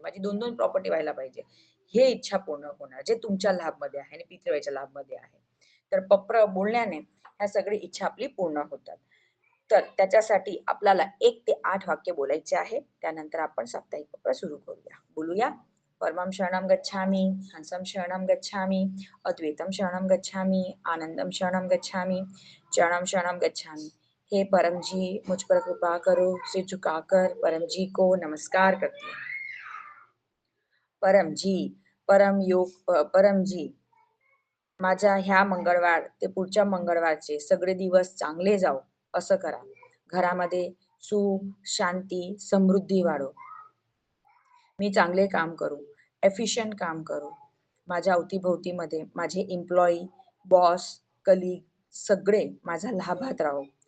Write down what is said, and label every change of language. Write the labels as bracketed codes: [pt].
[mr] माझी 2-2 प्रॉपर्टी व्हायला पाहिजे. हे इच्छा पूर्ण होणार, जे तुमच्या लाभमध्ये आहे आणि पितृव्याच्या लाभमध्ये आहे. तर पप्र बोलण्याने ह्या सगळी इच्छा आपली पूर्ण होतात. तर त्याच्यासाठी आपल्याला 1 ते 8 वाक्य बोलायचे आहे. त्यानंतर आपण साप्ताहिक पप्र सुरू करूया. बोलूया. [sa] परमं शरणं गच्छामि, हंसं शरणं गच्छामि, अद्वैतं शरणं गच्छामि, आनंदं शरणं गच्छामि, चरणं शरणं गच्छामि. [hi] हे परम जी मुझ पर कृपा करो, सिर झुकाकर परम जी को नमस्कार करती हूँ. [mr] परम जी, परम जी, माझ्या ह्या मंगळवार ते पुढच्या मंगळवारचे सगळे दिवस चांगले जावो असं करा. घरामध्ये सुख, शांती, समृद्धी वाढो. मी चांगले काम करू, एफिशियंट काम करू. माझ्या अवतीभोवतीमध्ये माझे एम्प्लॉई, बॉस, कलीग सगळे माझ्या लाभात राहो.